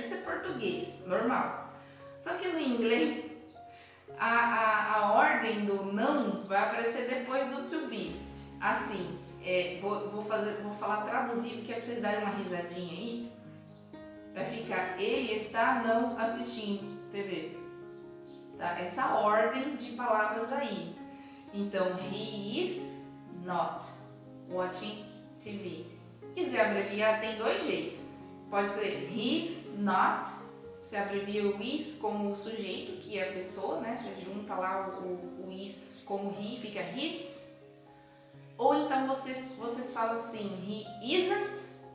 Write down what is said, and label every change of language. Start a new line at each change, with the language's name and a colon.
Portuguese: Isso é português, normal. Só que no inglês, a ordem do não vai aparecer depois do to be. Assim, vou falar traduzido, que é para vocês darem uma risadinha aí. Vai ficar, ele está não assistindo TV. Tá? Essa ordem de palavras aí. Então,
English: he is not watching TV.
Portuguese: Quiser abreviar, tem dois jeitos. Pode ser
English: he's not.
Portuguese: Você abrevia o is como o sujeito, que é a pessoa, né? Você junta lá o is como he, fica his. Ou então vocês falam assim,
English: he isn't.